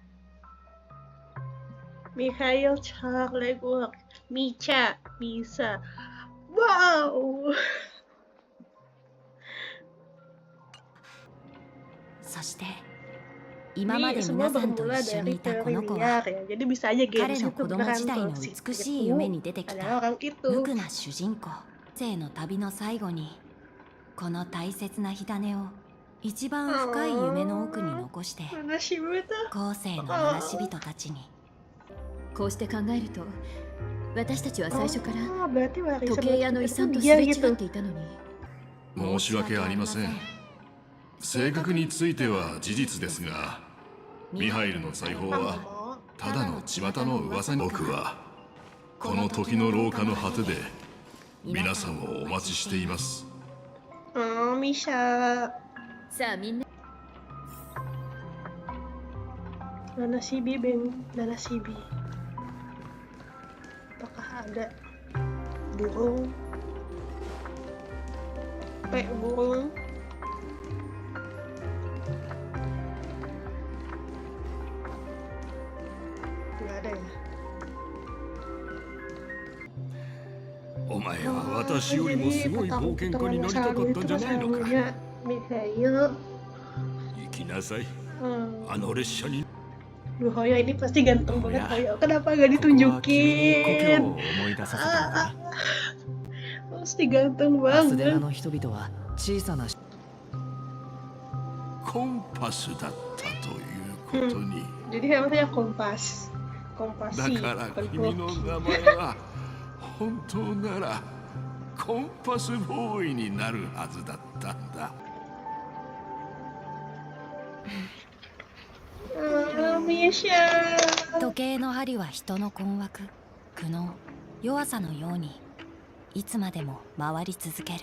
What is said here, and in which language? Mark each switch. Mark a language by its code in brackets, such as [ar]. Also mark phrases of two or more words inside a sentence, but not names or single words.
[id] Mikhail Charlie Work, Micha, Misa. Wow. [ja] そして今ま [id] Ini [ja] で [id] semua [ja] 皆さんと [id] bermula [ja] 一緒にい [id] dari [ja] たこ [id] teori [ja] の子は [id] liar ya. Jadi bisa aja [ja] 彼 [id] games [ja] の [id] itu [ja] 子供時代の [id] berantuk. Si [ja] 美しい夢に出てき [id] adalah [ja] た [id] orang [ja] 無 [id] itu. [ja] 垢な主人公。生の旅の最後にこの大切な火種を一番深い夢の奥に残して [id] Mana sih betul? [ja] 後世の鳴らし人たちに。こうして考えると、私たちは最初から [id] Oh, berarti warisan [ja] 時計屋の遺 [id] itu [ja] 産とす [id] dia [ja] れ違っ [id] gitu. [ja] ていたのに。申し訳ありません。正確については事実ですが、ミハイルの財宝は Oh, ただの巷の噂に。僕はこの時の廊下の果てで皆さんをお待ちしています。 oh, Misha. さあみんな、 [id] Mana si Bibeng? Mana si Bi? Apakah ada burung? Kayak burung? Nggak ada ya? [ja] お前は私よりもすごい冒険家になりたかったんじゃないのか。 Mikhail. 行きなさい。 Hmm. あの列車に。 [id] Duh, Hoyo ini pasti ganteng Oh, banget, ya. Hoyo. Kenapa gak [ja] ここは君に故郷 [id] ditunjukin? [ja] を思い出させたのか。 [id] Pasti ganteng [ja] アスデラ [id] banget. [ja] の人々は小さなコンパスだったということに。 [id] Jadi namanya kompas. Kompasi. [ja] だから [id] bukan [ja] 君の [id] koki. [ja] 名前は本当ならコンパスボーイになるはずだったんだ。 Oh, Misha. 時計の針は人の困惑、苦悩、弱さのようにいつまでも回り続ける。